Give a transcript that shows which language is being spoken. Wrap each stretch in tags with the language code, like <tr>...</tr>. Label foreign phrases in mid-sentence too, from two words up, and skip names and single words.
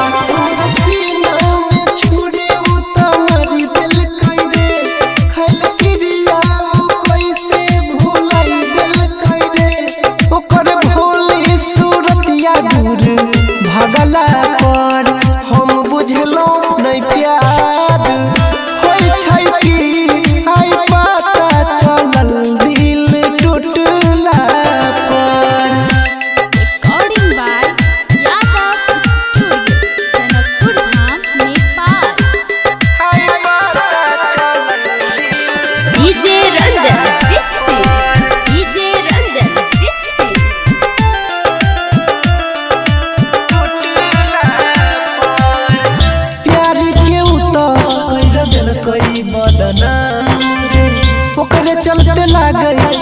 <mai>सीना में छुरी उ त मरी देलकै रे खैल क्रिया उ कैसे भुलाई देलकै रे ओकर भोली सूरतिया दूर भगला पर हम बुझलो नहीं प्यार होई छै कि आई पता चलल दिल टूटला पर।</mai> <en>Recording by Yadav Studio, Janakpur Dham, Nepal. DJ Ranjan Bispi, DJ Ranjan Bispi.</en> <mai>प्यार के उतर देलकै बदनाम रे ओकरे चलते लागै</mai>